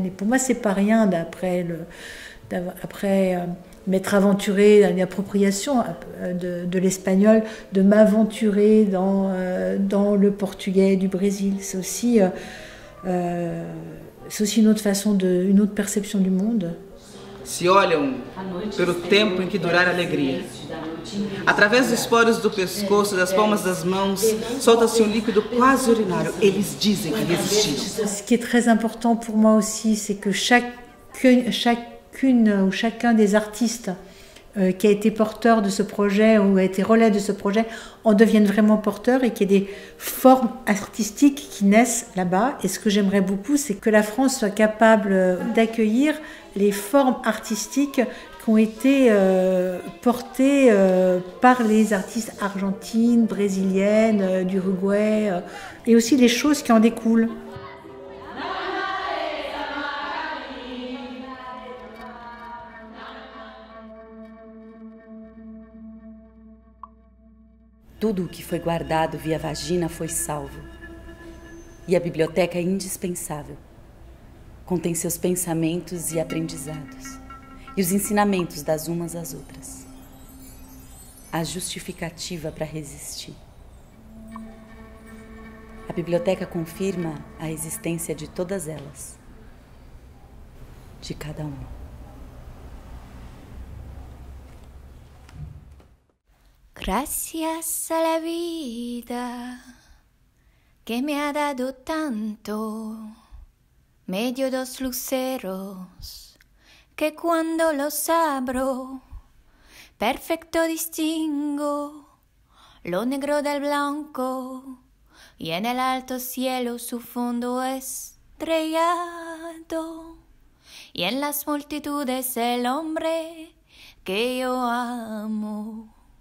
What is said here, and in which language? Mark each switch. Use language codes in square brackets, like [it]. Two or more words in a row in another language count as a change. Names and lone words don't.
[fr] Et pour moi, c'est pas rien après m'être aventurée dans une appropriation de l'espagnol, de m'aventurer dans le portugais du Brésil. C'est aussi une autre façon, une autre perception du monde. [pt] Se olham pelo tempo em que durar a alegria. Através dos poros do pescoço, das palmas das mãos, solta-se líquido quase urinário. Eles dizem que resistiu. [fr] Ce qui est très important pour moi aussi, c'est que chacune ou chacun des artistes qui a été porteur de ce projet ou a été relais de ce projet en deviennent vraiment porteurs et qu'il y ait des formes artistiques qui naissent là-bas. Et ce que j'aimerais beaucoup, c'est que la France soit capable d'accueillir les formes artistiques qui ont été portées par les artistes argentines, brésiliennes, d'Uruguay, et aussi les choses qui en découlent. [pt] Tudo o que foi guardado via vagina foi salvo. E a biblioteca é indispensável. Contém seus pensamentos e aprendizados, e os ensinamentos das umas às outras. A justificativa para resistir. A biblioteca confirma a existência de todas elas, de cada uma. [es] Gracias a la vida que me ha dado tanto, medio dos luceros que cuando los abro, perfecto distingo lo negro del blanco y en el alto cielo su fondo estrellado y en las multitudes el hombre que yo amo.